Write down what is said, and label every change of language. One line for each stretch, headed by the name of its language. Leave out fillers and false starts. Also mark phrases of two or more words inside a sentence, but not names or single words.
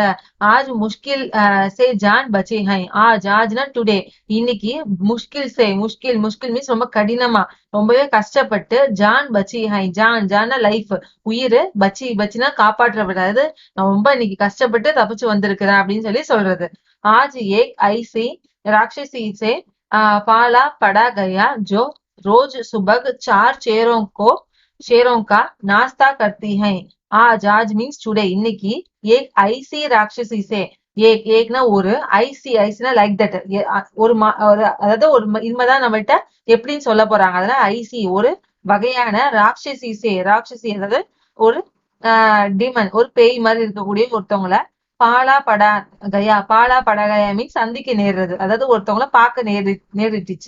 Hindi: आज मुश्किल से जान बची है.
Tamil: ஆஜ்னா டுடே, இன்னைக்கு. முஷ்கில் மீன்ஸ் ரொம்ப கடினமா, ரொம்பவே கஷ்டப்பட்டு.
Hindi: जान बची है.
Tamil: ஜான்னா லைஃப், உயிர். பச்சினா காப்பாற்றப்படாது. நான் ரொம்ப இன்னைக்கு கஷ்டப்பட்டு தப்பிச்சு வந்திருக்கிறேன் அப்படின்னு சொல்லி சொல்றது.
Hindi: आज एक ऐसी राक्षसी से पाला पड़ा गया जो रोज सुबह 4 शेरों का नाश्ता करती है. आज
English: means today,
Hindi: இன்னைக்கு. एक ऐसी राक्षसी से,
Tamil: ஏக்னா ஒரு, ஐசினா
English: like that,
Tamil: அதாவது ஒரு இனிமேதான் நம்மகிட்ட எப்படின்னு சொல்ல போறாங்க. அதனால ஐசி ஒரு வகையான. ராட்சசி அதாவது ஒரு டிமன், ஒரு பேய் மாதிரி இருக்கக்கூடிய ஒருத்தவங்கள.
Hindi: पाला पड़ गया
Tamil: மீன்ஸ் சந்திக்க நேர்றது, அதாவது ஒருத்தவங்கள பார்க்க நேரிட்டுச்சு.